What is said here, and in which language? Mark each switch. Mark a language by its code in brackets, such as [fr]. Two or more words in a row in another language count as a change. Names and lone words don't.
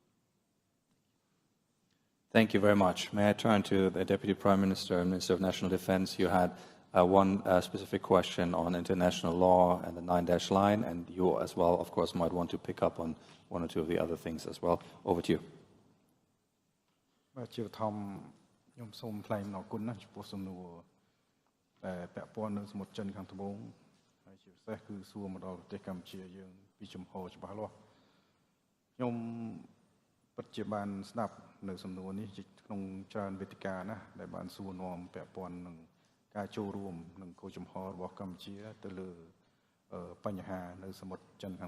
[en] Thank you very much. May I turn to the Deputy Prime Minister and Minister of National Defense? You had one specific question on international law and the 9-dash line, and you as well, of course, might want to pick up on one or two of the other things as well. Over to you. [km] តែពាក់ព័ន្ធនឹងសមុទ្រចិនខាងត្បូងហើយជាពិសេសគឺសួរមកដល់ប្រទេសកម្ពុជាយើងពីចំហច្បាស់លាស់ខ្ញុំពិតជាបានស្ដាប់នៅសំណួរនេះក្នុងច្រើនវេទិកាណាដែលបានសួរនាំពាក់ព័ន្ធនឹងការចូលរួមនឹងគោលចំហរបស់កម្ពុជាទៅលើបញ្ហានៅសមុទ្រចិនខាង